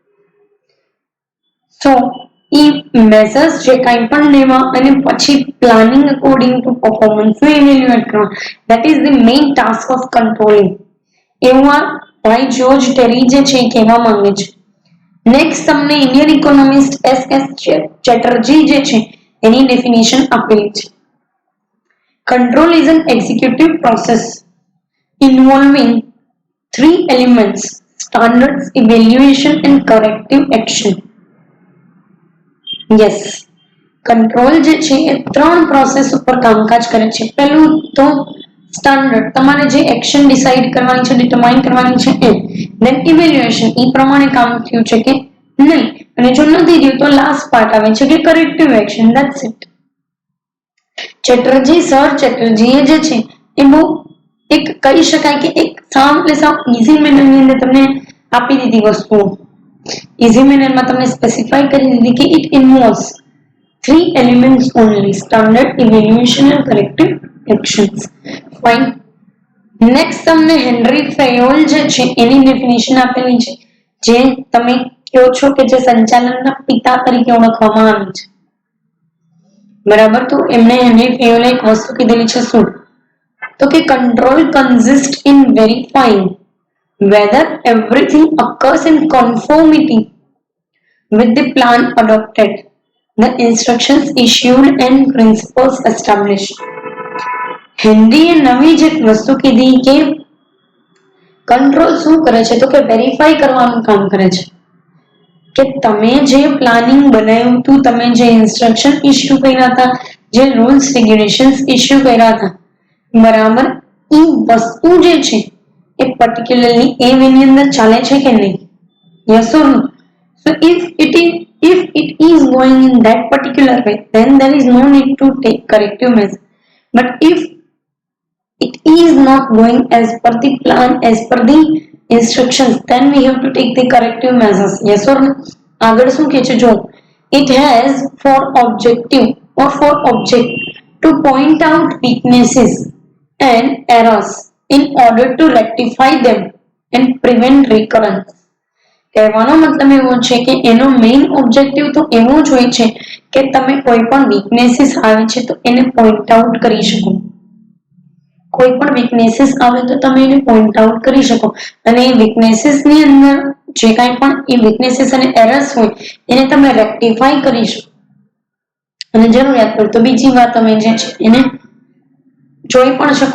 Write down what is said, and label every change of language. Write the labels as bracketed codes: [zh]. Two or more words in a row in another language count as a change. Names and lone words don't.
[en] So a measures [gu] જે કાંઈ પણ લેવા અને પછી [en] planning according to performance [gu] ને ઇવેલ્યુએટ કરવા, [en] that is the main task of controlling. [gu] એવું આ ભાઈ જ્યોર્જ ટેરી જે છે એ કહેવા માંગે છે. નેક્સ્ટ તમને [en] Indian economist [gu] એસ ચેટર્જી જે છે એની ડેફિનેશન આપેલી છે. [en] Control is an executive process involving 3 elements: standards, evaluation and corrective action. [gu] યસ, કંટ્રોલ જે છે એ 3 પ્રોસેસ ઉપર કામકાજ કરે છે. પહેલું તો સ્ટાન્ડર્ડ, તમારે જે એક્શન ડિસાઈડ કરવાની છે, ડિટરમાઇન કરવાની છે એ. ધેન ઇવેલ્યુએશન, એ પ્રમાણે કામ થયું છે કે નહીં, અને જો નથી થયું તો [en] last part [gu] આવે છે કે [en] corrective action. That's it. [gu] ચેટર્જીએ જે છે એ બહુ એક કહી શકાય કે એક સાવ [en] easy mannerની [gu] અંદર તમને આપી દીધી વસ્તુઓ. [en] easy mannerમાં [gu] તમને સ્પેસિફાઈ કરી દીધી કે [en] it involves 3 elements only: standard, evaluation and corrective actions. Fine. [gu] નેક્સ્ટ તમને હેનરી ફેયોલ જે છે એની ડેફિનેશન આપેલી છે, જે તમે કહો છો કે જે સંચાલનના પિતા તરીકે ઓળખવામાં આવે છે, બરાબર. તો એમણે હેનરી ફેયોલે એક વસ્તુ કીધેલી છે, શું? તો કે [en] control consists in verifying whether everything occurs in conformity with the plan adopted, the instructions issued and principles established. [gu] હેનરીએ નવી જ એક વસ્તુ કીધી કે કંટ્રોલ શું કરે છે? તો કે વેરીફાઈ કરવાનું કામ કરે છે કે તમે જે પ્લાનિંગ બનાવ્યું હતું, તમે જે [en] instruction issue [gu] કર્યા હતા, જે [en] rules regulations issue [gu] કર્યા હતા, બરાબર, એ વસ્તુ જે છે એ [en] particularly a wayની [gu] અંદર ચાલે છે કે નહીં? [en] Yes or no? સો if it is going in that particular way, then there is no need to take corrective measure. But if it is not going as per the plan, as per the instructions, then we have to take the corrective measures. Yes or no? [gu] આગળ શું કહે છે? [en] જો it has for objective or for object to point out weaknesses and errors in order to rectify them and prevent recurrence. [gu] કહેવાનો મતલબ એવો છે કે એનો [en] main objective [gu] તો એવો જ હોય છે કે તમે કોઈ પણ વીકનેસીસ આવે છે તો એને [en] point out [gu] કરી શકો. કોઈ પણ વીકનેસીસ આવે તો તમે એને [en] point out [gu] કરી શકો અને એ વીકનેસીસ ની અંદર જે કાંઈ પણ એ વીકનેસીસ અને એરર્સ હોય એને તમે રેક્ટિફાઈ કરી શકો અને જરૂરિયાત પડે તો બીજી વાર તમે જે છે એને જોઈ પણ શકો.